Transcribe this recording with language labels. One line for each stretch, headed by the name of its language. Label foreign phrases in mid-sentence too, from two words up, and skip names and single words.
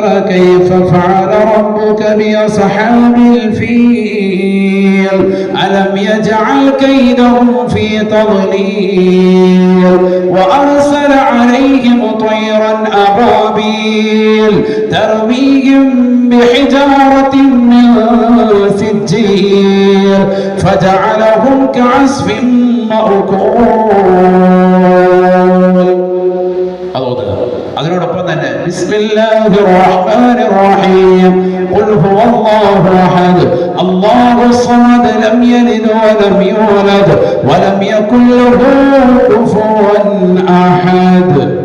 Arabic: كيف فعل ربك بأصحاب الفيل ألم يجعل كيدهم في تضليل وأرسل عليهم طيرا أبابيل ترميهم بحجارة من سجيل فجعلهم كعصف مأكول.
Malayalam: അതിനോടൊപ്പം തന്നെ
Arabic: بسم الله الرحمن الرحيم قل هو الله أحد الله الصمد لم يلد ولم يولد ولم يكن له كفوا أحد.